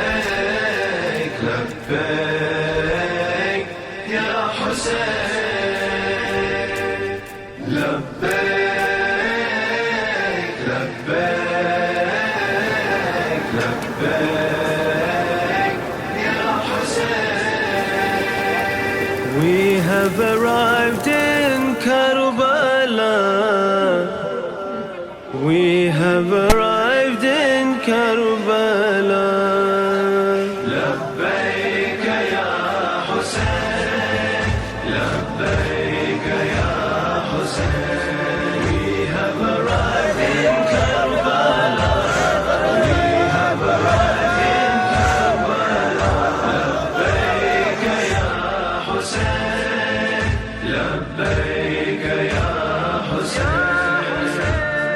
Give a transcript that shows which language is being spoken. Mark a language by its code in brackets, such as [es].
[ar] لبيك لبيك يا حسين لبيك لبيك لبيك يا حسين. [en] We have arrived in Karbala. We have arrived in Karbala. [ar] لبيك يا حسين لبيك يا حسين. [en] We have arrived in Karbala. We have arrived in Karbala. [ar] لبيك يا حسين لبيك يا حسين.